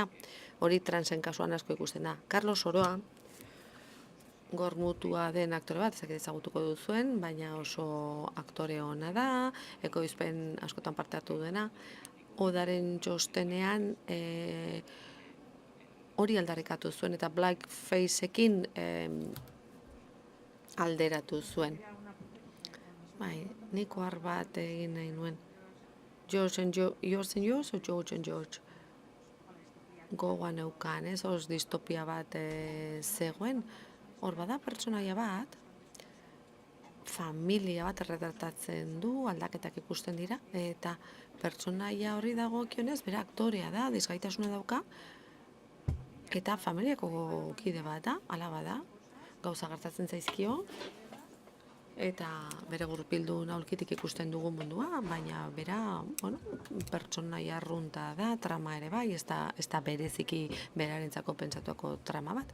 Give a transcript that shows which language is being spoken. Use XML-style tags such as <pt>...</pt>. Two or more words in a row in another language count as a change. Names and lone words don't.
<eu>Hori transen kasuan asko ikusten da. Carlos Oroa, gormutua den aktore bat, ezakit ezagutuko duzuen, baina oso aktore ona da, ekoizpen askotan parte hartu duena. Odaren txostenean hori aldarrikatu zuen eta blackfaceekin alderatu zuen. Bai, nik ohar bat egin nahi nuen. Yours and yours o George and George? Gogoan eukan, ez? Hor distopia bat zegoen. Hor bada pertsonaia bat, familia bat erretratatzen du, aldaketak ikusten dira, eta pertsonaia horri dagokionez, bere aktorea da, desgaitasuna dauka, eta familiako kide bat da, alaba da, gauza gertatzen zaizkio, eta bere gurpildun aulkitik ikusten dugu mundua, baina bera, bueno, pertsonaia arrunta da, trama ere bai, ez da bereziki berarentzako pentsatuako trama bat.</eu>